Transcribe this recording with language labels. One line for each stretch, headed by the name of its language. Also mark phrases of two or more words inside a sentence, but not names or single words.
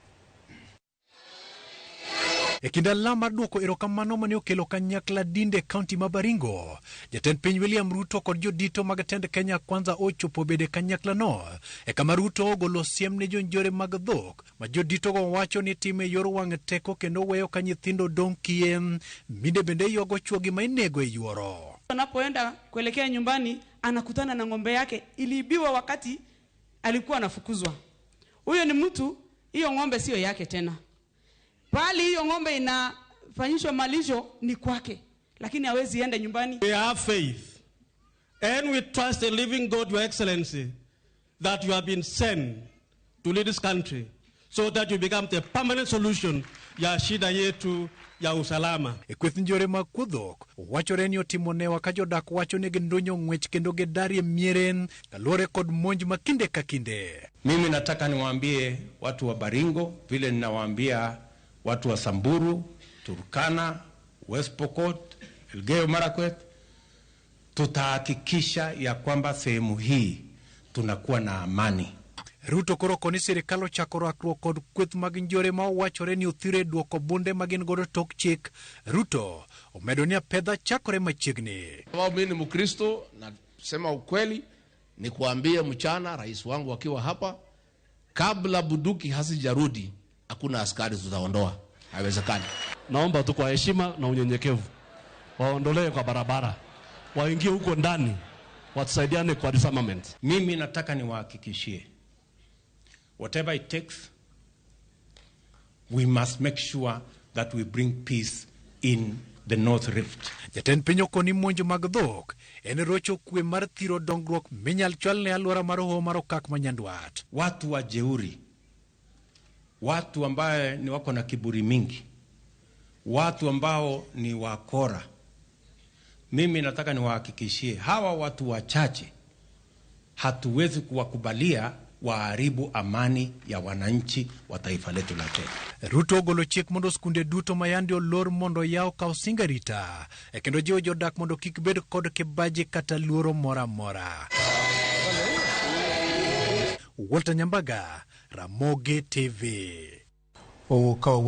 Luo (Kenya and Tanzania): E kinda lama duoko erokamano mane okelo kanyakla dinde kaunti ma Baringo, Jatend piny William Ruto kod jodito mag tend Kenya Kwanza ochopo bede kanyakla no. E kama Ruto ogolo siem ne jonjore mag dhok, ma jodito go wacho ni time yor wang' teko kendo weyo ka nyithindo dong kiem, minde bende yogo chuogi ma inego e yuoro.
Swahili: Anapoenda kuelekea nyumbani anakutana na ng'ombe yake iliibiwa wakati alikuwa anafukuzwa. Huyo ni mtu, hiyo ng'ombe sio yake tena. Bali hiyo ng'ombe inafanyishwa malisho ni kwake, lakini hawezi enda nyumbani.
English: We have faith and we trust the living God, Your Excellency, that you have been sent to lead this country so that you become the permanent solution
Swahili: ya shida yetu ya usalama.
Luo (Kenya and Tanzania): Kweth njore makudhok wachore ni otimone wakajodak wacho ne gendonyo ng'wech kendo gedarie mieren kalore kod monj makinde kakinde.
Swahili: Mimi nataka niwaambie watu wa Baringo vile ninawaambia watu wa Samburu, Turkana, West Pokot, Elgeyo Marakwet, tutahakikisha ya kwamba sehemu hii tunakuwa na amani.
Luo (Kenya and Tanzania): Ruto koro koni sirikal ochako rakruok kod kweth mag njore ma wachore ni othire duoko bunde magin godo tok chik. Ruto omedo ni apedha chakore machiegni.
Swahili: Mimi ni Mkristo na sema ukweli ni kuambia mchana rais wangu akiwa hapa, kabla buduki hasijarudi hakuna askari tutaondoa. Haiwezekani. Naomba tu kwa heshima na unyenyekevu waondolewe kwa barabara, waingie huko ndani, watusaidiane kwa disarmament. Mimi nataka niwahakikishie,
English: whatever it takes, we must make sure that we bring peace in the North Rift.
Luo (Kenya and Tanzania): Jatend piny okoni monj mag dhok en rocho kwe mar thiro dongruok minyal chwal ne alwora mar hoho mar okak manyandwat.
Swahili: Watu wa jeuri, watu ambaye ni wako na kiburi mingi, watu ambao ni wakora, mimi nataka niwahakikishie hawa watu wachache hatuwezi kuwakubalia waharibu amani ya wananchi wa taifa letu la Kenya.
Luo (Kenya and Tanzania): Ruto ogolo chik mondo skunde duto mayandi olor mondo yao kao singarita kendo jiwo jodak mondo kik bed kod kibaji kata luoro mora mora. Walter Nyambaga, Ramogi TV.